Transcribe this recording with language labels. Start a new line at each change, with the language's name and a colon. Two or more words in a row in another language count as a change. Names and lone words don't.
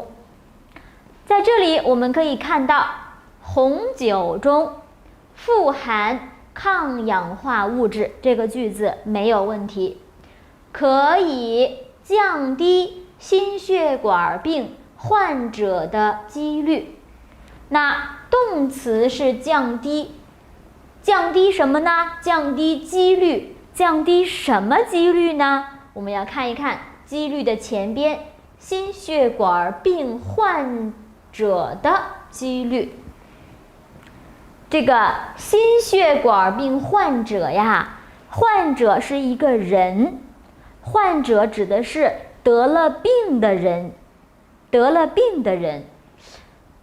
Chinese: 在這裡我們可以看到紅酒中富含抗氧化物質，這個句子沒有問題，可以降低心血管病患者的幾率。那動詞是降低，降低什麼呢？降低幾率，降低什麼幾率呢？我們要看一看幾率的前邊，心血管病患者的幾率。這個心血管病患者呀，患者是一个人，患者指的是得了病的人，得了病的人。